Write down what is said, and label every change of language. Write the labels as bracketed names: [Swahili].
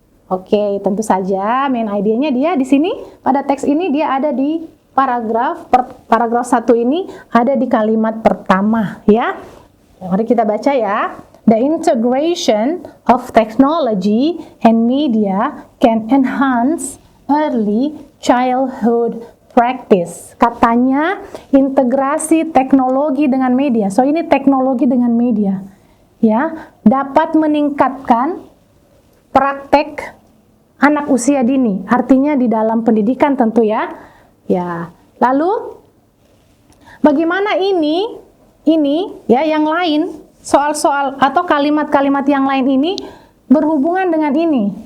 [Indonesian] Oke, tentu saja main idenya dia di sini, pada teks ini dia ada di paragraf 1 ini ada di kalimat pertama, ya. Mari kita baca ya. [English] The integration of technology and media can enhance early childhood practice. [Indonesian] Katanya integrasi teknologi dengan media. So ini teknologi dengan media, ya, dapat meningkatkan praktek anak usia dini. Artinya di dalam pendidikan tentu ya. Ya. Lalu bagaimana ini ya yang lain, soal-soal atau kalimat-kalimat yang lain ini berhubungan dengan ini?